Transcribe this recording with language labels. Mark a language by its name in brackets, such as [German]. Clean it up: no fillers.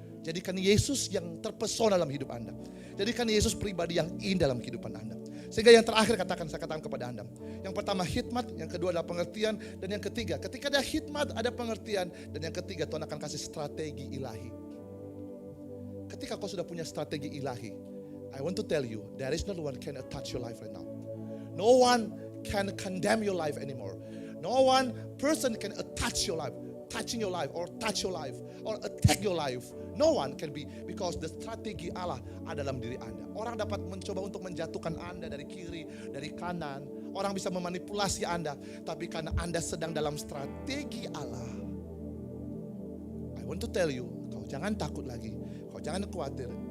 [Indonesian] Jadikan Yesus yang terpesona dalam hidup Anda. Jadikan Yesus pribadi yang indah dalam kehidupan Anda. Sehingga yang terakhir saya katakan kepada Anda. Yang pertama hikmat, yang kedua adalah pengertian, dan yang ketiga, ketika ada hikmat, ada pengertian, dan yang ketiga Tuhan akan kasih strategi ilahi. Ketika kau sudah punya strategi ilahi, [English] I want to tell you, there is no one can touch your life right now. No one can condemn your life anymore. No one person can touch your life, touching your life or touch your life or attack your life. No one can be, because the strategi Allah [Indonesian] ada dalam diri Anda. Orang dapat mencoba untuk menjatuhkan Anda dari kiri, dari kanan. Orang bisa memanipulasi Anda, tapi karena Anda sedang dalam strategi Allah, [English] I want to tell you, [Indonesian] kau jangan takut lagi, kau jangan khawatir.